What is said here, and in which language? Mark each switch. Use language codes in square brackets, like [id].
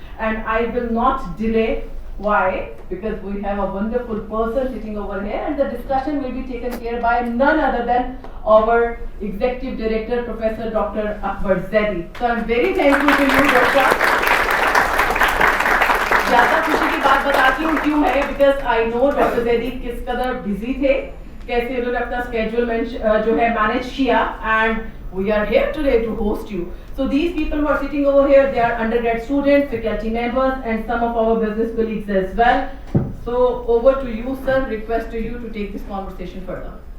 [en] And I will not delay. Why? Because we have a wonderful person sitting over here, and the discussion will be taken care by none other than our Executive Director, Professor Dr. Akbar Zaidi. So I'm very thankful to you, Doctor. [hi] ज़्यादा खुशी की बात बताती हूँ क्यों है, [en] because I know Dr. [hi] Zaidi किस कदर busy थे, कैसे उन्होंने अपना schedule जो है manage किया, [en] and we are here today to host you. So these people who are sitting over here, they are undergrad students, faculty members, and some of our business colleagues as well. So over to you, sir. Request to you to take this conversation further.